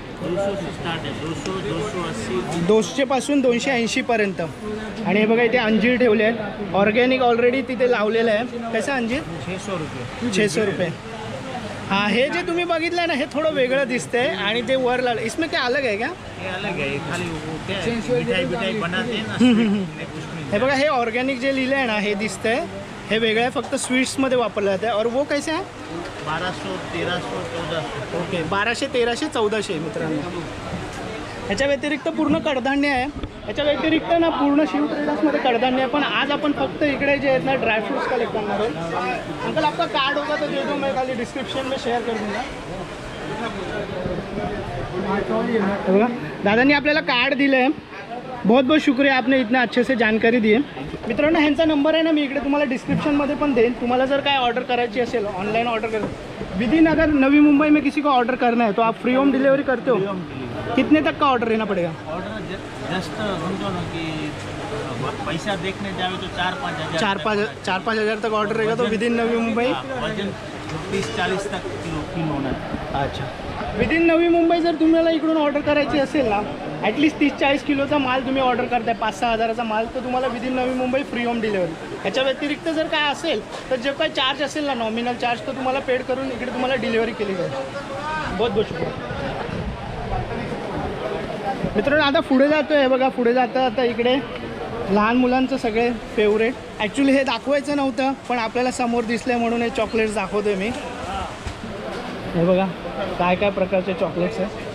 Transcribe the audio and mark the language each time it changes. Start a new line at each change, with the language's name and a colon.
Hindi: 200 से स्टार्ट है. 200 280
Marathi: 200 पासून 280 पर्यंत. आणि हे बघा इथे अंजीर ठेवले आहेत. ऑर्गॅनिक ऑलरेडी तिथे लावलेलं आहे.
Hindi: कैसा अंजीर?
Marathi: 600 रुपये. 600 रुपये. हाँ, हे जे तुम्ही बघितलं ना हे थोडं वेगळं दिसतंय आणि ते वर लाल
Hindi: इसमें क्या अलग है क्या? ये अलग है, ये खाली वो क्या है मिठाई मिठाई बनाते हैं ना उसमें
Marathi: हे बघा हे ऑर्गॅनिक जे लिहिलं आहे ना हे दिसतंय, हे वेगळं आहे, फक्त स्वीट्समध्ये वापरलं जातं
Hindi: और वो कैसे
Marathi: आहे?
Hindi: 1200, 1300, 1400.
Marathi: ओके 1200, 1300, 1400 मित्रांनो. ह्याच्या व्यतिरिक्त पूर्ण कडधान्य आहे. ह्याच्या व्यतिरिक्त ना पूर्ण शिव ट्रेडर्समध्ये कडधान्य आहे, पण आज आपण फक्त इकडे जे आहेत ना ड्रायफ्रूट्स कलेक्ट करणार आहोत.
Hindi: अंकल आपका कार्ड होगा तो दे दो, मैं खाली डिस्क्रिप्शन में शेअर कर दूंगा.
Marathi: हे बघा दादांनी आपल्याला कार्ड दिलं आहे.
Hindi: बहुत बहुत शुक्रिया, आपने इतना अच्छे से जानकारी दी आहे.
Marathi: मित्रांनो ह्यांचा नंबर आहे ना मी इकडे तुम्हाला डिस्क्रिप्शनमध्ये पण देईन. तुम्हाला जर काय ऑर्डर करायची असेल ऑनलाइन ऑर्डर कर विदिन
Hindi: अगर नवी मुंबई में किसी को ऑर्डर करना है तो आप फ्री होम डिलीवरी करते हो? कितने तक का ऑर्डर लेना पड़ेगा? ऑर्डर जस्ट समझो ना कि पैसा देखने जाओ तो 4-5 हज़ार 4-5 हज़ार तक ऑर्डर रहेगा तो विदिन नवी मुंबई. वजन 30-40 तक किलो होना.
Marathi: अच्छा, विदिन नवी मुंबई जर तुम्हाला इकडून ऑर्डर करायची असेल ना ॲटलिस्ट 30-40 किलोचा माल तुम्ही ऑर्डर करताय 5-6 हजाराचा माल, तर तुम्हाला within Navi Mumbai free home delivery. ह्याच्या व्यतिरिक्त जर काय असेल तर जे काही चार्ज असेल ना नॉमिनल चार्ज तो तुम्हाला पेड करून इकडे तुम्हाला डिलिव्हरी केली जाईल.
Hindi: बहुत बहुत शुक्रिया मित्रांनो.
Marathi: आता पुढे जातो आहे बघा, पुढे जाता आता इकडे लहान मुलांचं सगळे फेवरेट. ॲक्च्युली हे दाखवायचं नव्हतं पण आपल्याला समोर दिसले म्हणून हे चॉकलेट्स दाखवतोय मी. हे बघा काय काय प्रकारचे चॉकलेट्स आहे.